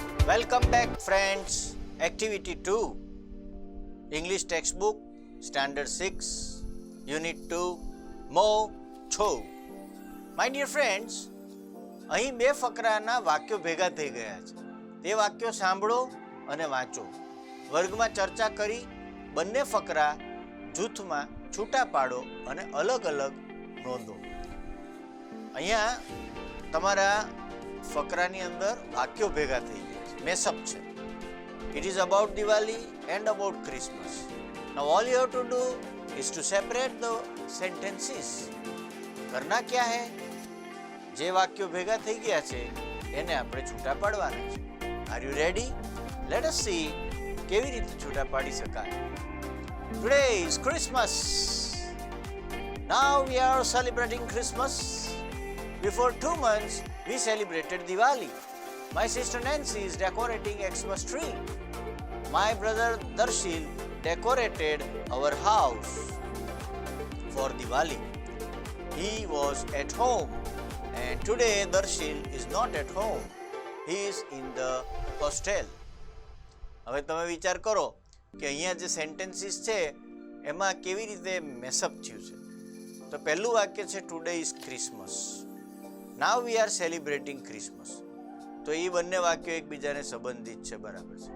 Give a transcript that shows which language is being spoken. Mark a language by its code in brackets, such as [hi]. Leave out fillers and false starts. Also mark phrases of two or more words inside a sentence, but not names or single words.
[en] Welcome back, friends. Activity 2, English textbook, Standard 6, Unit 2, Mo Cho. My dear friends, [gu] અહીં બે ફકરાના વાક્યો ભેગા થઈ ગયા છે. તે વાક્યો સાંભળો અને વાંચો. વર્ગમાં ચર્ચા કરી બંને ફકરા જૂથમાં છૂટા પાડો અને અલગ અલગ નોંધો. અહીંયા તમારા ફકરાની અંદર વાક્યો ભેગા થઈ ગયા છે, મેસઅપ છે. [en] It is about Diwali and about Christmas. Now all you have to do is to separate the sentences. [hi] करना क्या है? [gu] જે વાક્યો ભેગા થઈ ગયા છે એને આપણે છૂટા પાડવાના છે. [en] Are you ready? Let us see [gu] કેવી રીતે છૂટા પાડી શકાય. [en] Today is Christmas. Now we are celebrating Christmas. Before 2 months we celebrated Diwali. My sister Nancy is decorating Xmas tree. My brother Darshil decorated our house for Diwali. He was at home and today Darshil is not at home. He is in the hostel. [gu] હવે તમે વિચાર કરો કે અહીંયા જે સેન્ટેન્સીસ છે એમાં કેવી રીતે મેસઅપ થયું છે. તો પહેલું વાક્ય છે [en] Today is Christmas. Now we are celebrating Christmas. [gu] તો એ બંને વાક્યો એકબીજાને સંબંધિત છે, બરાબર છે.